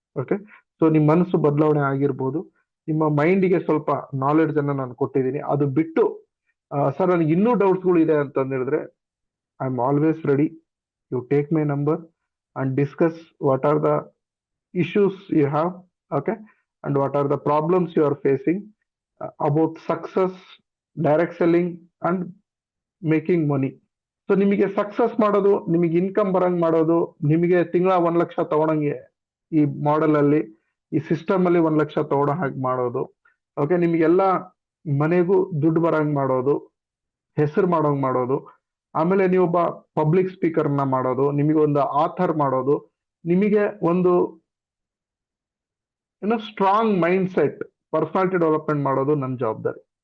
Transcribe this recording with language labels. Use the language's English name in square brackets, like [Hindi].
[Kannada] Okay, so ನಿಮ್ ಮನಸ್ಸು ಬದಲಾವಣೆ ಆಗಿರ್ಬೋದು. ನಿಮ್ಮ ಮೈಂಡಿಗೆ ಸ್ವಲ್ಪ ನಾಲೆಡ್ಜ್ ಅನ್ನ ನಾನು ಕೊಟ್ಟಿದ್ದೀನಿ. ಅದು ಬಿಟ್ಟು ಸರ್ ನನಗೆ ಇನ್ನೂ ಡೌಟ್ಸ್ ಗಳು ಇದೆ ಅಂತ ಹೇಳಿದ್ರೆ, [English] I am always ready. You take my number and discuss what are the issues you have. Okay, and what are the problems you are facing about success, direct selling and making money. [Kannada] So ನಿಮಗೆ success ಮಾಡೋದು, ನಿಮಗೆ income ಬರಂಗ್ ಮಾಡೋದು, ನಿಮಗೆ ತಿಂಗಳ 1 ಲಕ್ಷ ತಗೊಳಂಗೆ ಈ model ಅಲ್ಲಿ, ಈ ಸಿಸ್ಟಮ್ ಅಲ್ಲಿ 1 ಲಕ್ಷ ತಗೊಳೋ ಹಾಗೆ ಮಾಡೋದು. ಓಕೆ, ನಿಮಗೆಲ್ಲ ಮನೆಗೂ ದುಡ್ಡು ಬರಂಗ್ ಮಾಡೋದು, ಹೆಸರು ಮಾಡೋಂಗ್ ಮಾಡೋದು. ಆಮೇಲೆ ನೀವೊಬ್ಬ ಪಬ್ಲಿಕ್ ಸ್ಪೀಕರ್ನ ಮಾಡೋದು, ನಿಮಗೆ ಒಂದು ಆಥರ್ ಮಾಡೋದು, ನಿಮಗೆ ಒಂದು strong mind set, personality development ಮಾಡೋದು ನನ್ನ ಜವಾಬ್ದಾರಿ.